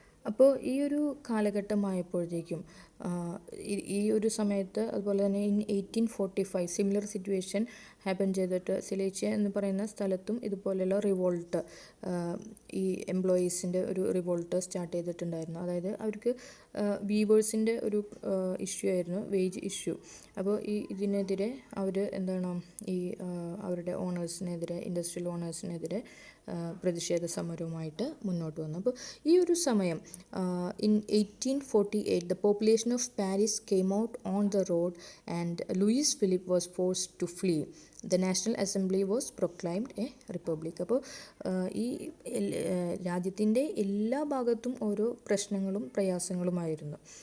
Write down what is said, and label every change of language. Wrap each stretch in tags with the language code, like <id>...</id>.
<ml>അപ്പോൾ ഈ ഒരു കാലഘട്ടമായപ്പോഴത്തേക്കും ഈ ഒരു സമയത്ത് അതുപോലെ തന്നെ ഇൻ 1845 സിമിലർ സിറ്റുവേഷൻ ഹാപ്പൻ ചെയ്തിട്ട് സിലേഷ്യ എന്ന് പറയുന്ന സ്ഥലത്തും ഇതുപോലെയുള്ള റിവോൾട്ട്, ഈ എംപ്ലോയീസിൻ്റെ ഒരു റിവോൾട്ട് സ്റ്റാർട്ട് ചെയ്തിട്ടുണ്ടായിരുന്നു. അതായത് അവർക്ക് വീവേഴ്സിൻ്റെ ഒരു ഇഷ്യൂ ആയിരുന്നു, വേജ് ഇഷ്യൂ. അപ്പോൾ ഇതിനെതിരെ അവർ ഈ അവരുടെ ഓണേഴ്സിനെതിരെ, ഇൻഡസ്ട്രിയൽ ഓണേഴ്സിനെതിരെ പ്രതിഷേധ സമരവുമായിട്ട് മുന്നോട്ട് വന്നു. അപ്പോൾ ഈ ഒരു സമയം</ml> <en>in 1848 the population of Paris came out on the road and Louis Philippe was forced to flee. The National Assembly was proclaimed a republic.</en> <ml>അപ്പോൾ ഈ രാജ്യത്തിൻ്റെ എല്ലാ ഭാഗത്തും ഓരോ പ്രശ്നങ്ങളും പ്രയാസങ്ങളുമായിരുന്നു.</ml>